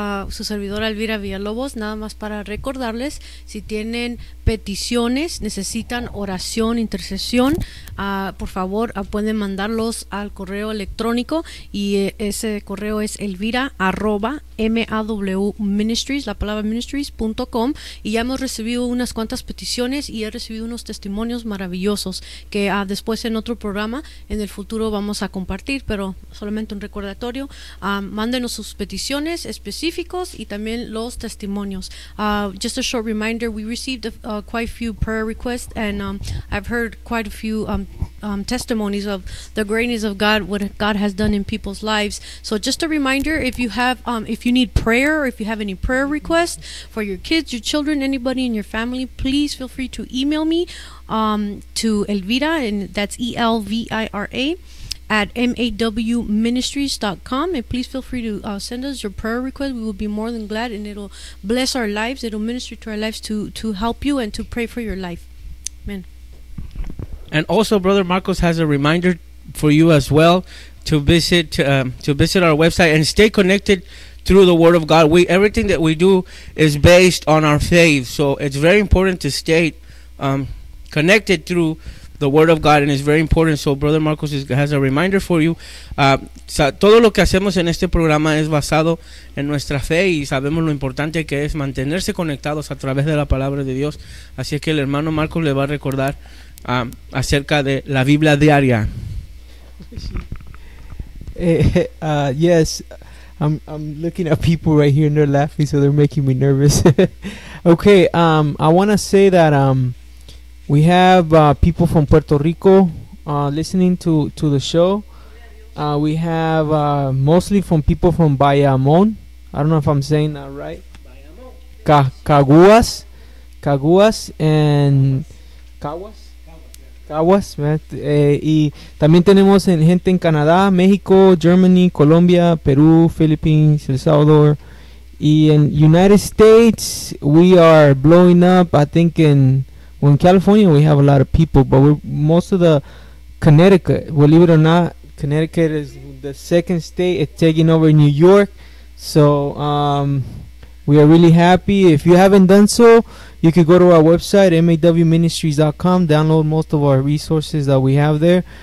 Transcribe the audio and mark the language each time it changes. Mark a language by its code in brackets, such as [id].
[es] Su servidora Elvira Villalobos, nada más para recordarles, si tienen peticiones, necesitan oración, intercesión, por favor, pueden mandarlos al correo electrónico, y ese correo es elvira@mawministries.com, y ya hemos recibido unas cuantas peticiones y he recibido unos testimonios maravillosos que después en otro programa en el futuro vamos a compartir, pero solamente un recordatorio. Mándenos sus peticiones específicos y también los testimonios. [en] Just a short reminder, we received quite a few prayer requests, and I've heard quite a few testimonies of the greatness of God, what God has done in people's lives. So just a reminder, if you have if you need prayer, or if you have any prayer requests for your kids, your children, anybody in your family, please feel free to email me to Elvira, and that's Elvira @mawministries.com, and please feel free to send us your prayer request. We will be more than glad, and it'll bless our lives, it'll minister to our lives to help you and to pray for your life. Amen. And also, Brother Marcos has a reminder for you as well to visit our website and stay connected through the Word of God. Everything that we do is based on our faith, so it's very important to stay connected through the Word of God, and it's very important. So Brother Marcos has a reminder for you. [es] Todo lo que hacemos en este programa es basado en nuestra fe, y sabemos lo importante que es mantenerse conectados a través de la palabra de Dios. Así es que el hermano Marcos le va a recordar acerca de la Biblia diaria. [en] Yes, I'm looking at people right here, and they're laughing, so they're making me nervous. Okay, I want to say that we have people from Puerto Rico listening to the show. We have mostly from people from Bayamón. I don't know if I'm saying that right. Bayamón. Caguas. Caguas and... Caguas. Caguas. [es] Caguas, y también tenemos gente en Canadá, México, Germany, Colombia, Perú, Philippines, El Salvador. [en] Y in United States, we are blowing up, I think, in... Well, in California, we have a lot of people, but most of the Connecticut, believe it or not, Connecticut is the second state. It's taking over New York, so we are really happy. If you haven't done so, you could go to our website, mawministries.com, download most of our resources that we have there.